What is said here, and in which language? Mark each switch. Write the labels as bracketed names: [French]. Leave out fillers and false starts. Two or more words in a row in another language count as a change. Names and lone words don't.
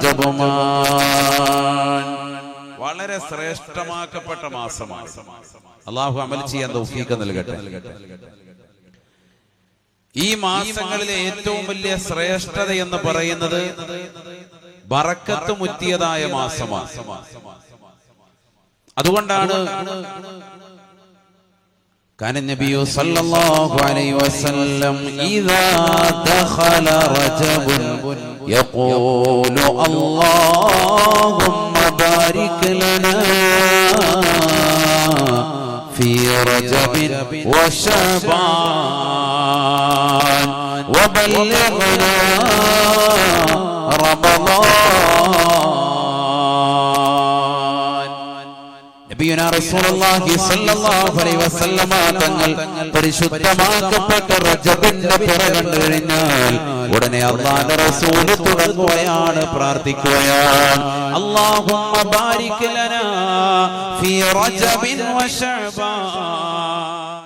[Malayalam] വളരെ ശ്രേഷ്ഠമാക്കപ്പെട്ട മാസമാണ്. അല്ലാഹു അമൽ ചെയ്യാൻ തൗഫീഖ് നൽകട്ടെ. ഈ മാസങ്ങളിലെ ഏറ്റവും വലിയ ശ്രേഷ്ഠത എന്ന് പറയുന്നത് ബറക്കത്ത് മുറ്റിയതായ മാസമാണ്. [Arabic] അതുകൊണ്ടാണ് كان النبي صلى الله عليه وسلم إذا دخل رجب يقول اللهم بارك لنا في رجب وشعبان وبلغنا رمضان. نبينا رسول الله صلى الله عليه وسلم [Malayalam] തങ്ങൾ പരിശുദ്ധമാക്കപ്പെട്ട റജബിന്റെ പിറ കണ്ടു കഴിഞ്ഞാൽ ഉടനെ അല്ലാഹുവിന്റെ റസൂൽ തുടങ്ങുകയാണ്, പ്രാർത്ഥിക്കുകയാണ്, [Arabic] اللهم بارك لنا في رجب وشعبان.